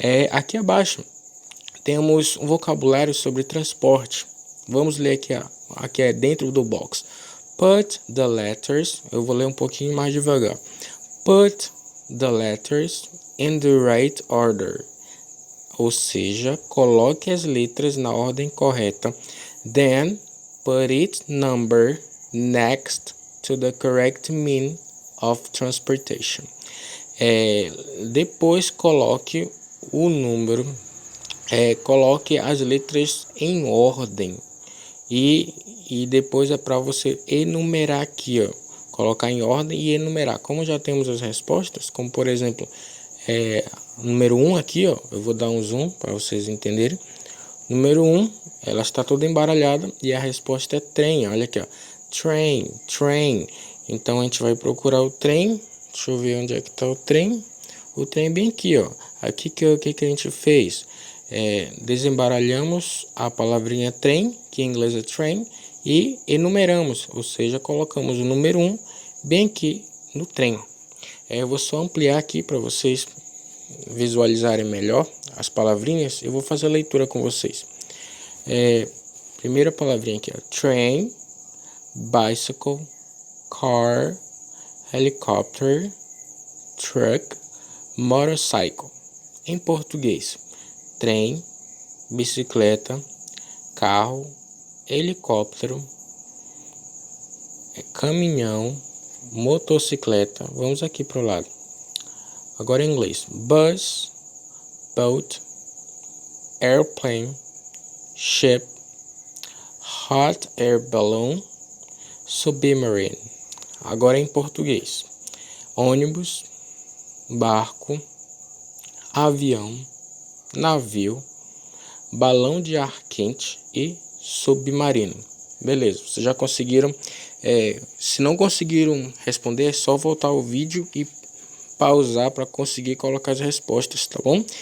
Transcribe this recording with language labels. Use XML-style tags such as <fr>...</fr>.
<pt>Aqui abaixo temos um vocabulário sobre transporte. Vamos ler aqui, aqui é dentro do box.</pt> <en>Put the letters,</en> <pt>eu vou ler um pouquinho mais devagar.</pt> <en>Put the letters in the right order.</en> <pt>Ou seja, coloque as letras na ordem correta.</pt> <en>Then put its number next to the correct mean of transportation.</en> <pt>Depois coloque o número, coloque as letras em ordem e depois é para você enumerar aqui, ó, colocar em ordem e enumerar. Como já temos as respostas, como por exemplo, número 1 aqui, ó, eu vou dar um zoom para vocês entenderem. Número 1, ela está toda embaralhada e a resposta é trem. Olha aqui, ó. Train, train. Então a gente vai procurar o trem. Deixa eu ver onde é que está o trem. O trem é bem aqui, ó. Aqui que a gente fez? Desembaralhamos a palavrinha trem, que em inglês é train, e enumeramos, ou seja, colocamos o número 1 bem aqui no trem. Eu vou só ampliar aqui para vocês visualizarem melhor as palavrinhas. Eu vou fazer a leitura com vocês. Primeira palavrinha aqui, ó.</pt> <en>Train, bicycle, car, helicopter, truck, motorcycle.</en> <pt>Em português, trem, bicicleta, carro, helicóptero, caminhão, motocicleta. Vamos aqui para o lado. Agora em inglês.</pt> <en>Bus, boat, airplane, ship, hot air balloon, submarine.</en> <pt>Agora em português. Ônibus, barco, avião, navio, balão de ar quente e submarino. Beleza, vocês já conseguiram? Se não conseguiram responder, é só voltar o vídeo e pausar para conseguir colocar as respostas, tá bom?</pt>